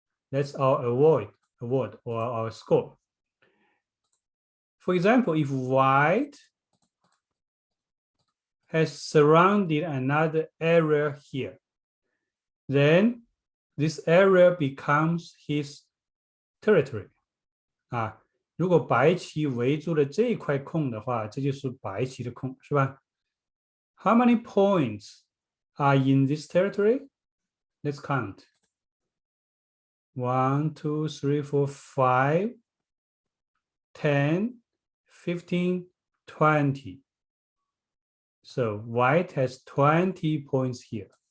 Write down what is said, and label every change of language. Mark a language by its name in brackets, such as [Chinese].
[English] That's our award or our score. For example, if white has surrounded another area here, then this area becomes his territory. [Chinese] 如果白棋围住了这一块空的话，这就是白棋的空，是吧？ [English] How many points are in this territory? Let's count. 1, 2, 3, 4, 5, 10, 15, 20. So white has 20 points here.